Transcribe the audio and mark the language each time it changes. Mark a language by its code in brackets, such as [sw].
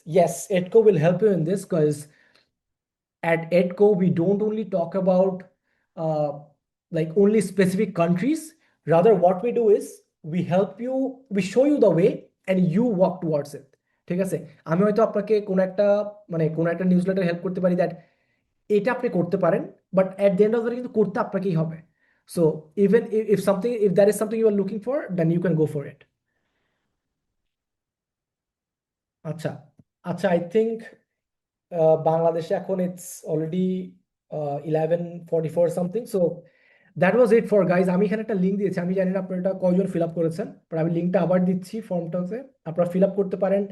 [en] Yes, EDCO will help you in this, because at EDCO we don't only talk about uh, like only specific countries. Rather, what we do is we show you the way and you walk towards it, [bn] ঠিক আছে? আমি হয়তো আপনাকে কোনো একটা news letter help করতে পারি that এটা আপনি করতে পারেন, [en] but at the end of the [bn] কিন্তু করতে আপনাকেই হবে। [en] So even if that is something you are looking for, then you can go for it. আচ্ছা, আচ্ছা, I think [bn] বাংলাদেশে এখন [en] It's already 11:44 something. So that was it for guys. [bn] আমি এখানে একটা লিঙ্ক দিয়েছি, আমি জানি না আপনারা এটা কয়জন ফিল আপ করেছেন, বাট আমি লিঙ্কটা আবার দিচ্ছি ফর্মটাতে, আপনারা ফিল আপ করতে পারেন।